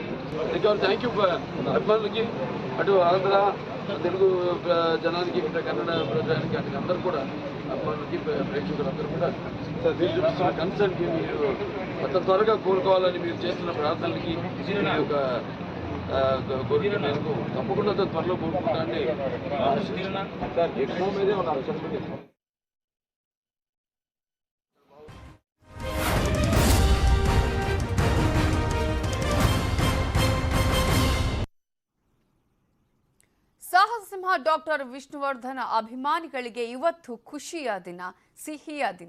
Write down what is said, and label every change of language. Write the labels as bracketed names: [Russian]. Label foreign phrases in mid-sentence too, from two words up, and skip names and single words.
[English] thank you [Telugu] అభిమానులకి, అటు ఆంధ్ర తెలుగు జనానికి, కన్నడ ప్రజానికి, అటు అందరూ కూడా అభిమానులకి, ప్రేక్షకులందరూ కూడా మీరు చూపిస్తున్న కన్సర్న్కి, మీరు అంత త్వరగా కోరుకోవాలని మీరు చేస్తున్న ప్రార్థనలకి ఒక కోరిక మేరకు తప్పకుండా త్వరలో కోరుకుంటానని సార్ ఎక్కువ మీదే ఒక అవసరం. [Kannada] ಸಾಹಸಸಿಂಹ ಡಾಕ್ಟರ್ ವಿಷ್ಣುವರ್ಧನ್ ಅಭಿಮಾನಿಗಳಿಗೆ ಇವತ್ತು ಖುಷಿಯ ದಿನ, ಸಿಹಿಯ ದಿನ.